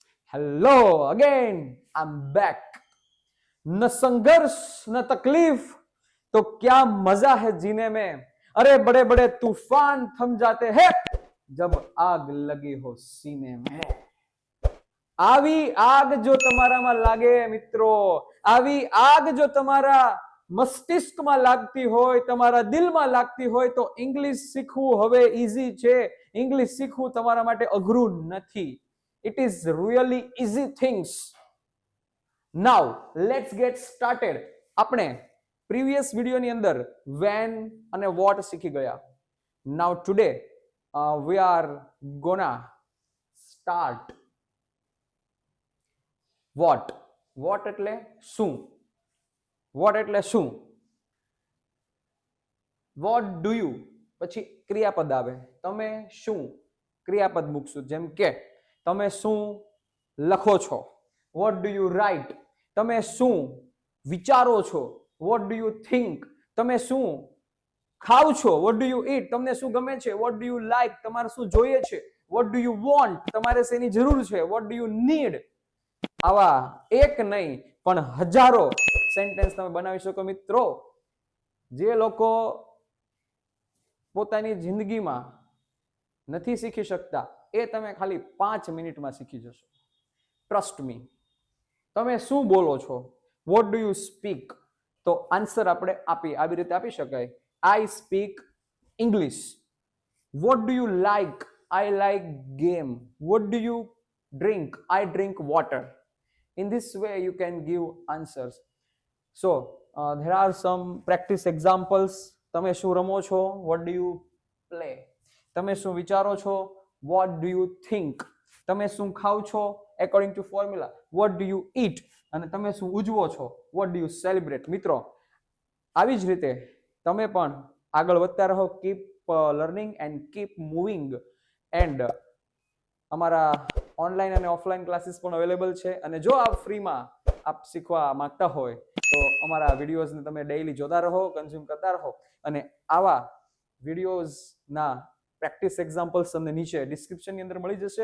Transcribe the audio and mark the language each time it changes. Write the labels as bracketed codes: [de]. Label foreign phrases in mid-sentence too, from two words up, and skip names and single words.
[en] Hello again, I am back. [hi] न संघर्ष न तकलीफ तो क्या मजा है जीने में। अरे बड़े बड़े तूफान थम जाते हैं जब आग लगी हो सीने में। [gu] આવી આગ જો તમારામાં લાગે મિત્રો, આવી આગ જો તમારા મસ્તિષ્કમાં લાગતી હોય, તમારા દિલમાં લાગતી હોય તો ઇંગ્લિશ શીખવું હવે ઈઝી છે. ઇંગ્લિશ શીખવું તમારા માટે અઘરું નથી. [en] It is really easy things. Now let's get started. [gu] આપણે [en] previous video [gu] ની અંદર when અને what શીખી ગયા. [en] Now today we are gonna start what. [gu] What એટલે શું? What એટલે શું? [en] What do you [gu] પછી ક્રિયાપદ આવે. તમે શું ક્રિયાપદ મૂકશું. જેમ કે તમે શું લખો છો. [en] What do you write? [gu] તમે શું વિચારો છો. [en] What do you think? [gu] તમે શું ખાવ છો. [en] What do you eat? [gu] તમને શું ગમે છે. [en] What do you like? [gu] તમારે શું જોઈએ છે. [en] What do you want? [gu] તમારે શેની જરૂર છે. [en] What do you need? [gu] આવા એક નહીં પણ હજારો સેન્ટેન્સ તમે બનાવી શકો મિત્રો. જે લોકો પોતાની જિંદગીમાં નથી શીખી શકતા એ તમે ખાલી 5 મિનિટમાં શીખી જશો. [en] Trust me. [gu] તમે શું બોલો છો. [en] What do you speak? [gu] તો આન્સર આપણે આવી રીતે આપી શકાય. [en] I speak English. What do you like? I like game. What do you drink? I drink water. In this way you can give answers. So there are some practice examples. [gu] તમે શું રમો છો. [en] What do you play? [gu] તમે શું વિચારો છો. [en] What do you think? [gu] તમે શું ખાવ છો. [en] According to formula. What do you eat? [gu] અને તમે શું ઉજવો છો. [en] What do you celebrate? [gu] મિત્રો આવી જ રીતે તમે પણ આગળ વધતા રહો. [en] Keep learning and keep moving. [gu] And અમારા ઓનલાઈન અને [en] offline classes [gu] પણ અવેલેબલ છે. અને જો આપ ફ્રીમાં આપ શીખવા માંગતા હોય તો અમારા વિડીયોઝને તમે ડેઈલી જોતા રહો, કન્ઝ્યુમ કરતા રહો. અને આવા વિડીયોઝના [en] practice examples [gu] તમને નીચે ડિસ્ક્રિપ્શનની અંદર મળી જશે.